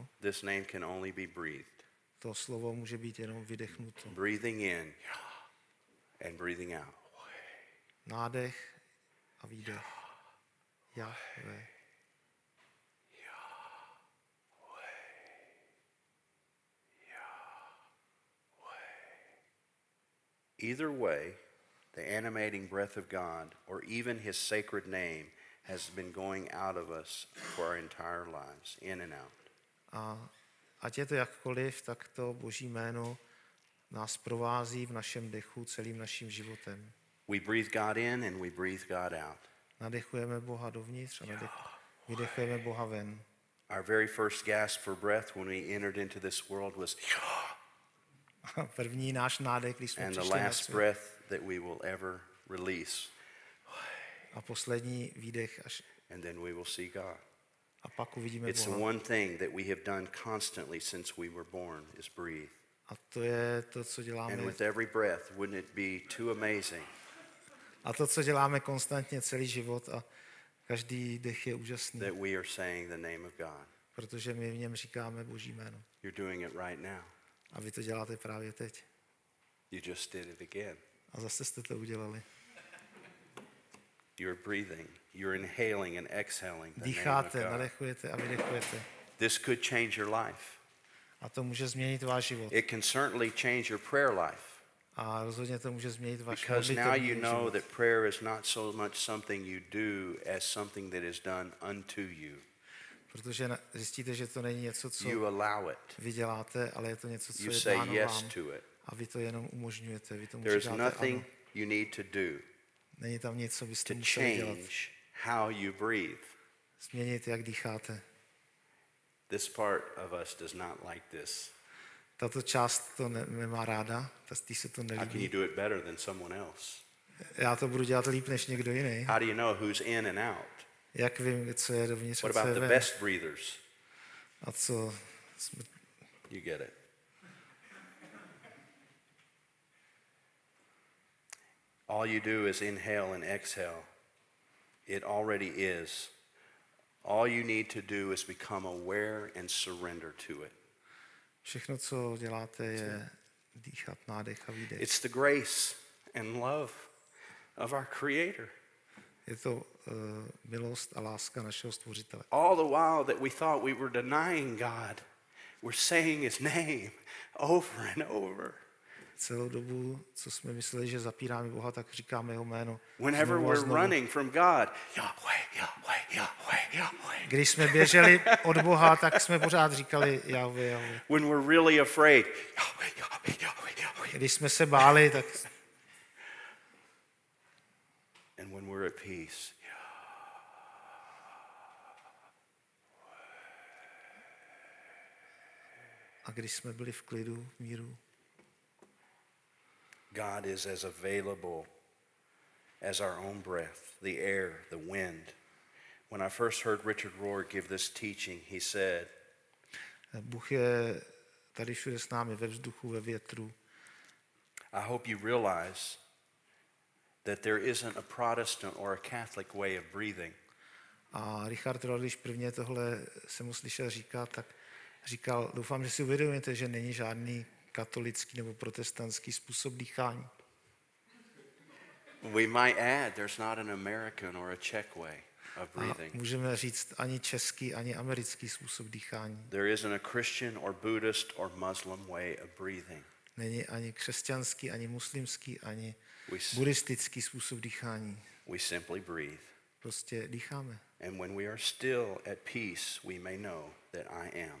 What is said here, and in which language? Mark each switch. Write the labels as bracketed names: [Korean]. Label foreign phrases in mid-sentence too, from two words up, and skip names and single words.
[English] This name can only be breathed. [Czech] To slovo může být jenom vydechnuto. [English] Breathing in and breathing out. [Czech] Nádech a výdech. Jahve. [English] Either way, the animating breath of God, or even his sacred name, has been going out of us for our entire lives, in and out. [Czech] A ať je to jakkoliv, tak to Boží jméno nás provází v našem dechu celým naším životem. [English] We breathe God in and we breathe God out. [Czech] Nadechujeme Boha dovnitř a vydechujeme Boha ven. [English] Our very first gasp for breath when we entered into this world was [Czech] První náš nádech, když jsme [English] and the [Czech] přišli na [English] last [Czech] svět. [English] breath that we will ever release. [Czech] A poslední výdech [English] And then we will see God. [Czech] a pak uvidíme [English] It's the [Czech] Boha. [English] one thing that we have done constantly since we were born is breathe. [Czech] A to je to, co děláme. [English] And with every breath, wouldn't it be too amazing [Czech] A to, co děláme konstantně celý život a každý dech je úžasný, [English] that we are saying the name of God? [Czech] protože my v něm říkáme Boží jméno. [English] You're doing it right now. [Czech] A vy to děláte právě teď. [English] You just did it again. [Czech] A zase jste to udělali. [English] You're breathing. You're inhaling and exhaling the name of [Czech] Dýcháte, [English] God. [Czech] nadechujete a vydechujete. [English] This could change your life. [Czech] A to může změnit váš život. [English] It can certainly change your prayer life. [Czech] A rozhodně to může změnit váš [English] Because now you [Czech] modlitevní [English] know [Czech] život. [English] that prayer is not so much something you do as something that is done unto you. [Czech] Protože zjistíte, že to není něco, co [English] You allow it. [Czech] vy děláte, ale je to něco, co [English] You [Czech] je [English] say [Czech] dáno [English] yes [Czech] vám. [English] to it. [Czech] A vy to jenom umožňujete. Vy tomu [English] There's [Czech] říkáte [English] nothing [Czech] ano. [English] you need to do [Czech] Není tam nic, co byste [English] to [Czech] museli dělat. [English] change how you breathe. [Czech] Změnit, jak dýcháte. [English] This part of us does not like this. [Czech] Tato část to nemá ráda, tý se to [English] How can you [Czech] nelíbí. [English] do it better than someone else? [Czech] Já to budu dělat líp než někdo jiný. [English] How do you know who's in and out? [Czech] Jak vím, co je dovnitř a [English] What [Czech] co je [English] about the [Czech] ven? [English] best breathers? [Czech] A co jsme... [English] You get it. All you do is inhale and exhale. It already is. All you need to do is become aware and surrender to it. [Czech] Všechno, co děláte, je dýchat nádech a výdech. [English] It's the grace and love of our Creator. [Czech] Je to milost a láska našeho Stvořitele. [English] All the while that we thought we were denying God, we're saying His name over and over. [Czech] Celou dobu, co jsme mysleli, že zapíráme Boha, tak říkáme jeho jméno. [English] Whenever [Czech] znovu a [English] we're [Czech] znovu. [English] running from God, Yahweh, Yahweh, Yahweh, Yahweh. [Czech] Když jsme běželi od Boha, tak jsme pořád říkali Jahve, Jahve. [English] When we're really afraid, Yahweh, Yahweh, Yahweh, Yahweh. [Czech] Když jsme se báli, tak [English] And when we're at peace, [Czech] a když jsme byli v klidu, v míru, [English] God is as available as our own breath, the air, the wind. When I first heard Richard Rohr give this teaching, he said, [Czech] Bůh je tady všude s námi, ve vzduchu, ve větru. [English] I hope you realize that there isn't a Protestant or a Catholic way of breathing. [Czech] A Richard Rohr, když prvně tohle jsem mu slyšel říkat, tak říkal, doufám, že si uvědomíte, že není žádný katolický nebo protestantský způsob dýchání. [English] We might add, there's not an American or a Czech way of [Czech] A [English] breathing. [Czech] můžeme říct ani český, ani americký způsob dýchání. [English] There isn't a Christian or Buddhist or Muslim way of breathing. [Czech] Není ani křesťanský, ani muslimský, ani [English] We, s- [Czech] buddhistický způsob dýchání. [English] we simply breathe. [Czech] Prostě dýcháme. [English] And when we are still at peace, we may know that I am